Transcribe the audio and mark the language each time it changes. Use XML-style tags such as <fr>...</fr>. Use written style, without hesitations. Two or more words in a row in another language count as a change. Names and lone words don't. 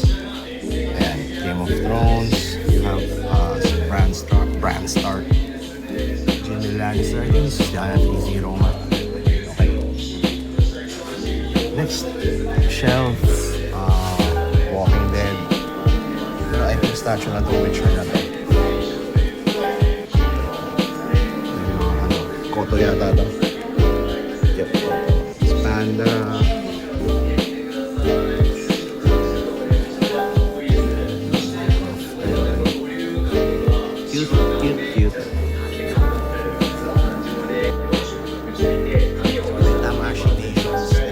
<en>Ayan, Game of Thrones. You have si Bran Stark. Jaime Lannister. I think this is the Anna Roma. Okay. Next shelf.</en> <tl>Walking Dead. Pero</tl> <en>I think</en> <tl>statue na to, Witcher na to. Koto yata to.</tl> <en>Yep, Koto. Panda. Cute. Tamashi Nations.</en>